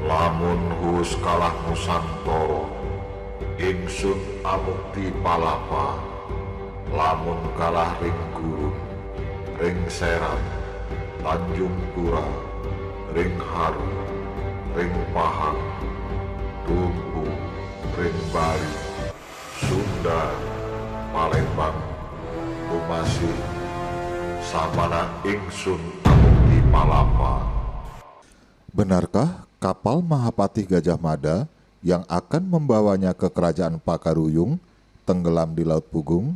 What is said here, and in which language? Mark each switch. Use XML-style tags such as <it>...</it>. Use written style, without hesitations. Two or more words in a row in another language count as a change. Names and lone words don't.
<kaw>Lamun hus kalah Nusantara, ingsun amukti palapa. Lamun kalah ring gurun, ring Serang, Tanjung Pura, ring Haru, ring Pahang, Tumpu, ring Bali, Sunda, Palembang, Kumasi, samana ingsun amukti palapa.</kaw> <id>Benarkah kapal Mahapatih Gajah Mada yang akan membawanya ke kerajaan Pakaruyung tenggelam di Laut Pugung?</id>